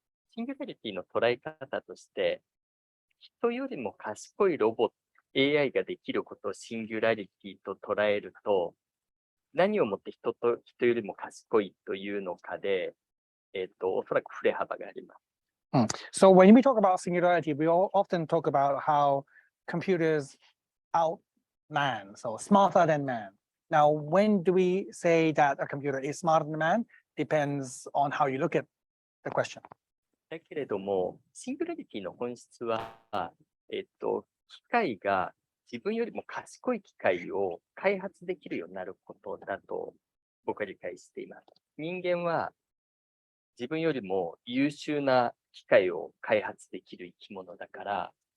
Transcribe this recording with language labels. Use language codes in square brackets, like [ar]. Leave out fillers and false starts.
[ja] シンギュラリティの捉え方として、人よりも賢いロボット、AI ができることをシンギュラリティと捉えると、何をもって人よりも賢いというのかで、おそらく振れ幅があります。 [en] So when we talk about singularity, we often talk about how computers out man, so smarter than man. Now, when do we say that a computer is smarter than man? Depends on how you look at the question. [ja] だけれども、シンギュラリティの本質は、機械が自分よりも賢い機械を開発できるようになることだと僕は理解しています。人間は自分よりも優秀な機械を開発できる生き物だから、